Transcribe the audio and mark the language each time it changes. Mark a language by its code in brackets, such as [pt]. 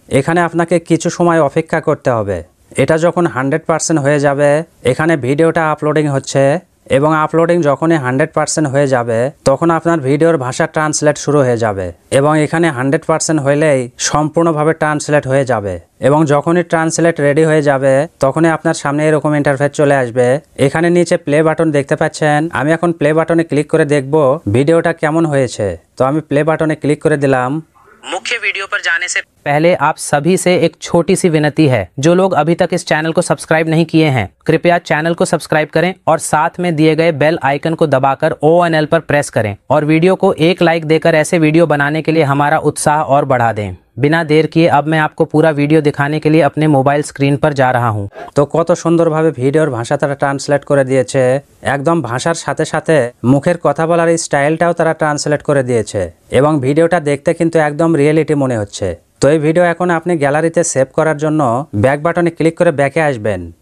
[bn] এখানে আপনাকে কিছু সময় অপেক্ষা করতে হবে। এটা যখন 100% হয়ে যাবে এখানে ভিডিওটা আপলোডিং হচ্ছে এবং আপলোডিং যখনই 100% হয়ে যাবে তখন আপনার ভিডিওর ভাষা ট্রান্সলেট শুরু হয়ে যাবে এবং এখানে 100% হইলেই সম্পূর্ণভাবে ট্রান্সলেট হয়ে যাবে এবং যখনই ট্রান্সলেট রেডি হয়ে যাবে তখনই আপনার সামনে এরকম ইন্টারফেস চলে আসবে। এখানে নিচে প্লে বাটন দেখতে পাচ্ছেন। আমি এখন প্লে বাটনে ক্লিক করে দেখব ভিডিওটা কেমন হয়েছে। তো আমি প্লে বাটনে ক্লিক করে দিলাম। [hi] मुख्य वीडियो पर जाने से पहले आप सभी से एक छोटी सी विनती है, जो लोग अभी तक इस चैनल को सब्सक्राइब नहीं किए हैं, कृपया चैनल को सब्सक्राइब करें और साथ में दिए गए बेल आइकन को दबाकर ONL पर प्रेस करें और वीडियो को एक लाइक देकर ऐसे वीडियो बनाने के लिए हमारा उत्साह और बढ़ा दें। बिना देर किए अब मैं आपको पूरा वीडियो दिखाने के लिए अपने मोबाइल स्क्रीन पर जा रहा हूं। [bn] তো কত সুন্দরভাবে ভিডিওর ভাষা তারা ট্রান্সলেট করে দিয়েছে, একদম ভাষার সাথে সাথে মুখের কথা বলার স্টাইলটাও তারা ট্রান্সলেট করে দিয়েছে এবং ভিডিওটা দেখতে কিন্তু একদম রিয়েলিটি মনে হচ্ছে। তো এই ভিডিও এখন আপনি গ্যালারিতে সেভ করার জন্য ব্যাক বাটনে ক্লিক করে ব্যাকে আসবেন।